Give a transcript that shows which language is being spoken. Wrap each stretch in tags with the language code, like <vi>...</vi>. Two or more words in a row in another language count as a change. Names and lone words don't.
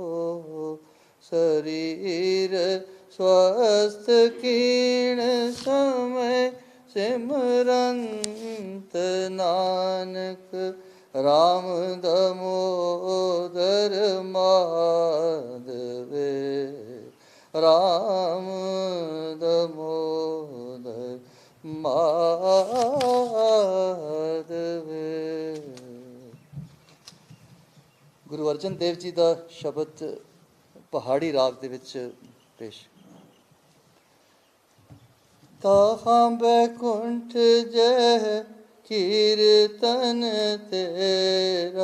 <hi>शरीर स्वस्थ कीण समय सिमरंत नानक राम दामोदर माधवे। राम दामोदर माधवे।</hi> <pa>ਗੁਰੂ ਅਰਜਨ ਦੇਵ ਜੀ ਦਾ ਸ਼ਬਦ ਪਹਾੜੀ ਰਾਗ ਦੇ ਵਿੱਚ ਪੇਸ਼।</pa> <hi>ताहां बैकुंठ जै कीरतन तेरा।</hi>